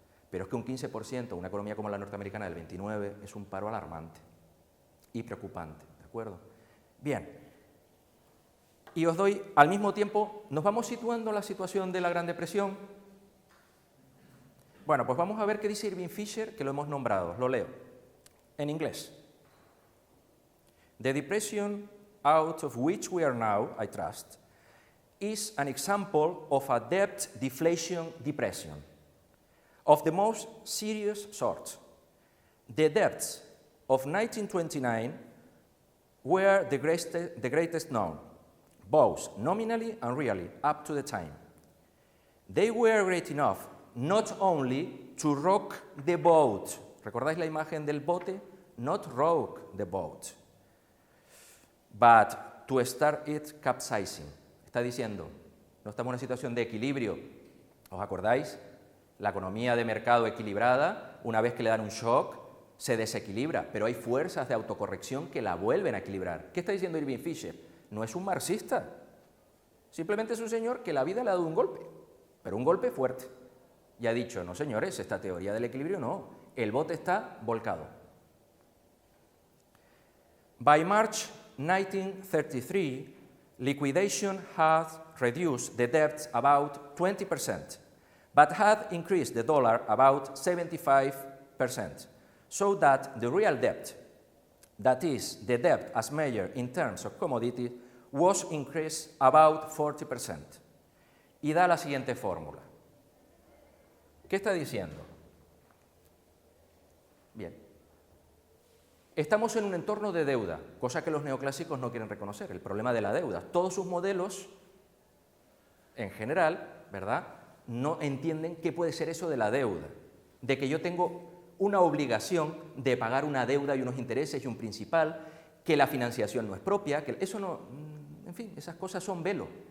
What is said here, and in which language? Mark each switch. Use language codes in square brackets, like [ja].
[es] Pero es que un 15%, una economía como la norteamericana del 29, es un paro alarmante y preocupante, ¿de acuerdo? Bien. Y os doy, al mismo tiempo, nos vamos situando en la situación de la Gran Depresión. Bueno, pues vamos a ver qué dice Irving Fisher, que lo hemos nombrado, lo leo, en inglés. [en] The depression out of which we are now, I trust, is an example of a debt deflation depression of the most serious sort. The debts of 1929 were the greatest known, both nominally and really, up to the time. They were great enough not only to rock the boat. [es] ¿Recordáis la imagen del bote? [en] Not rock the boat, but to start it capsizing. [es] Está diciendo, no estamos en una situación de equilibrio. ¿Os acordáis? La economía de mercado equilibrada, una vez que le dan un shock, se desequilibra, pero hay fuerzas de autocorrección que la vuelven a equilibrar. ¿Qué está diciendo Irving Fisher? No es un marxista, simplemente es un señor que la vida le ha dado un golpe, pero un golpe fuerte. Y ha dicho, no señores, esta teoría del equilibrio no, el bote está volcado. [en] By March 1933, liquidation had reduced the debt about 20%, but had increased the dollar about 75%, so that the real debt, that is, the debt as measured in terms of commodity, was increased about 40%. [es] Y da la siguiente fórmula. ¿Qué está diciendo? Bien. Estamos en un entorno de deuda, cosa que los neoclásicos no quieren reconocer, el problema de la deuda. Todos sus modelos, en general, ¿verdad?, no entienden qué puede ser eso de la deuda, de que yo tengo una obligación de pagar una deuda y unos intereses y un principal, que la financiación no es propia, que eso no, en fin, esas cosas son velo.